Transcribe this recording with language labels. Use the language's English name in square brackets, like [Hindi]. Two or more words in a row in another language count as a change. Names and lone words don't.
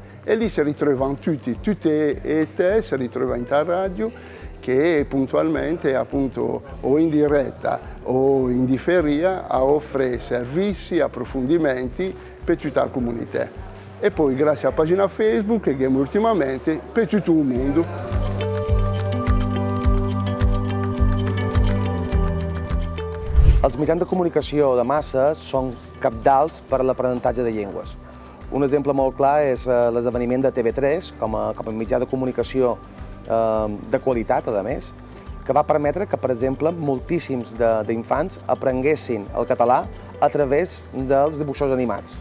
[Italian] E lì si ritrovano tutte le età, si ritrovano in tale radio che puntualmente appunto o in diretta o in differia offre servizi, approfondimenti per tutta la comunità. E poi grazie alla pagina Facebook che abbiamo ultimamente per tutto il mondo. [Catalan] Els mitjans de comunicació de masses són cabdals per a l'aprenentatge de llengües. Un exemple molt clar és l'esdeveniment de TV3 com a mitjà de comunicació de qualitat, a més, que va permetre que, per exemple, moltíssims d'infants aprenguessin el català a través dels dibuixos animats.